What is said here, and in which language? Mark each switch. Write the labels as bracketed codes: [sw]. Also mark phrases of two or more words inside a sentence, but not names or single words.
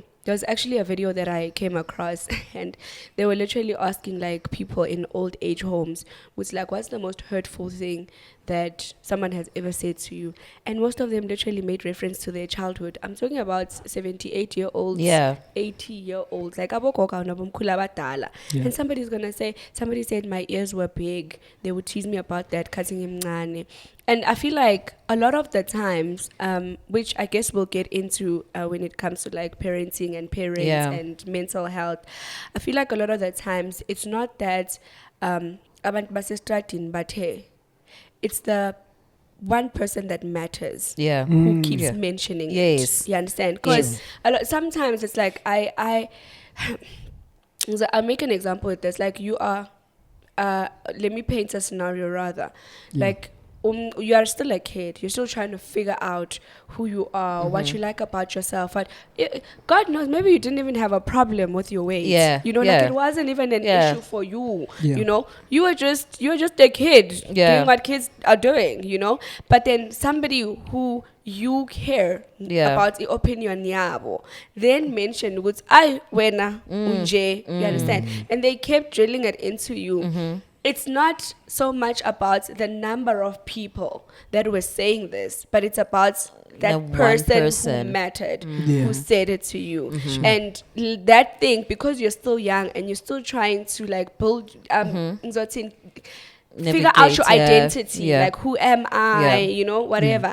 [en] There was actually a video that I came across, and they were literally asking like people in old age homes, what's the most hurtful thing that someone has ever said to you? And most of them literally made reference to their childhood. I'm talking about 78-year-olds, 80-year-olds, like [zu] abogoga nabomkhulu abadala. [en] And somebody's gonna say, somebody said my ears were big. They would tease me about that, cutting imncane. And I feel like a lot of the times, which I guess we'll get into when it comes to like parenting and parents and mental health, I feel like a lot of the times it's not that [zu] abantu basestratin, [en] but hey, it's the one person that matters who keeps mentioning it. You understand? Because sometimes it's like I'll make an example with this. Like you are, let me paint a scenario rather. Like you are still a kid. You're still trying to figure out who you are, what you like about yourself. And God knows, maybe you didn't even have a problem with your weight. You know, like it wasn't even an issue for you. You know, you were just a kid doing what kids are doing. You know, but then somebody who you care about the opinion yabo then mentioned was I [zu] wena unje. [en] You understand? And they kept drilling it into you. It's not so much about the number of people that were saying this, but it's about that person who mattered, who said it to you. And that thing, because you're still young and you're still trying to like build, figure out your identity, like who am I, you know, whatever.